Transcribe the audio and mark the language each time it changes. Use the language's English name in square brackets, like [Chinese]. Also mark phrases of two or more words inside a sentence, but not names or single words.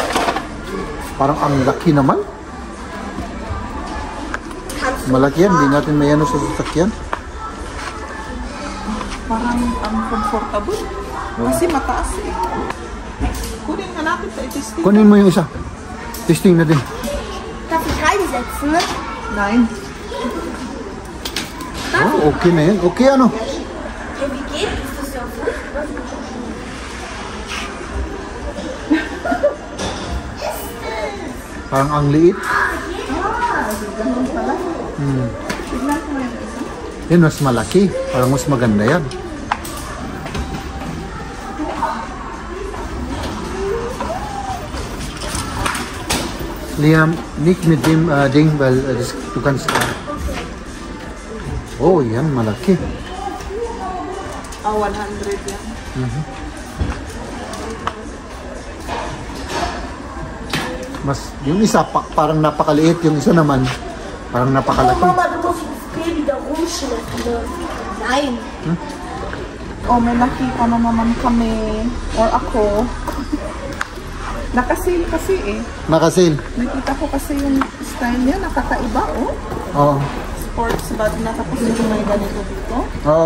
[Filipino] Parang ang laki naman. Malaki yan, hindi natin may ano sa sasakyan. Parang ang comfortable. Kasi mataas eh. Kunin nga natin sa i-testing. Kunin mo yung isa. Testing natin. [German] Darf ich reinsetzen, ne? 9. [Filipino] Oh, okay na yan. Okay ano? [German] Ja, wie geht das so? [Filipino] Parang ang liit. Yan, mas malaki. Parang mas maganda yan. [German] Liam, nicht mit dem Ding, weil du kannst... [Filipino] Oh, yan, malaki. 100 yan. Mas, yung isa parang napakaliit, yung isa naman parang napakalaki. [German] Mama, du musst das Baby da rumschleppen. Nein. [Filipino] May nakita na naman kami or ako. Nakasil kasi eh. Nakasil. Nakita ko kasi yung style niya, nakakaiba oh. Oo. [English] Sports bag [Filipino] na tapos yung may ganito dito. Oo.